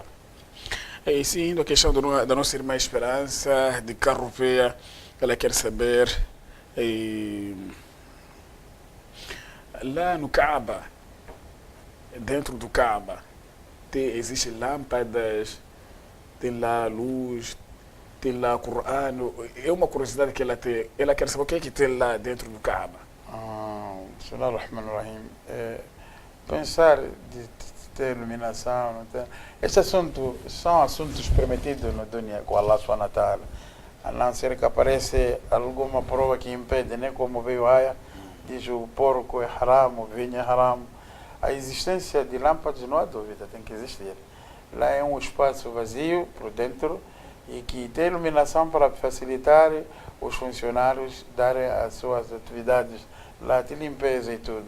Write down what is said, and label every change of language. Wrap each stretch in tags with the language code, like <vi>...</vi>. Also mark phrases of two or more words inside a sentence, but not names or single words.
<pt>E sim, a questão da nossa irmã Esperança, de Carropeia, ela quer saber, lá no Kaaba, dentro do Kaaba, existem lâmpadas, tem lá luz, tem lá Corão. É uma curiosidade que ela tem. Ela quer saber o que é que tem lá dentro do Kaaba. Bismillahirrahmanirrahim. Pensar de ter iluminação, não tem. Esse assunto são assuntos permitidos na dunya com</pt> <ar>الله سبحانه وتعالى.</ar> <pt>A não ser que apareça alguma prova que impede, nem como veio a Aya, diz o porco é haram, o vinho é haram. A existência de lâmpadas não há dúvida, tem que existir. Lá é um espaço vazio por dentro e que tem iluminação para facilitar os funcionários darem as suas atividades lá de limpeza e tudo.</pt>